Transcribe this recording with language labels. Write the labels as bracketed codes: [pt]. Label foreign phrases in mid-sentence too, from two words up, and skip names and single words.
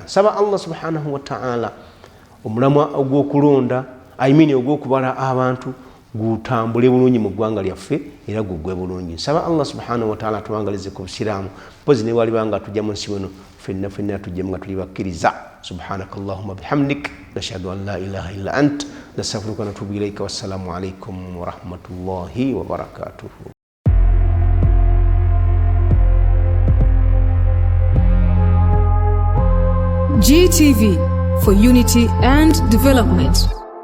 [lg] Saba [ar] الله سبحانه وتعالى [lg] omulamwa ogw'okulonda ogw'okubala abantu gutambule bulungi mu ggwanga lyaffe era guggwe bulungi. Nsaba [ar] الله سبحانه وتعالى [lg] tuwangalize ku busiraamu, mpozi ne waliba nga tujja mu nsi wano ffenna tujjemu nga tuli bakkiriza. [ar] سبحانك اللهم وبحمدك نشهد أن لا إله إلا أنت نستغفرك ونتوب إليك. والسلام عليكم ورحمة الله وبركاته. [en] GTV, for unity and development.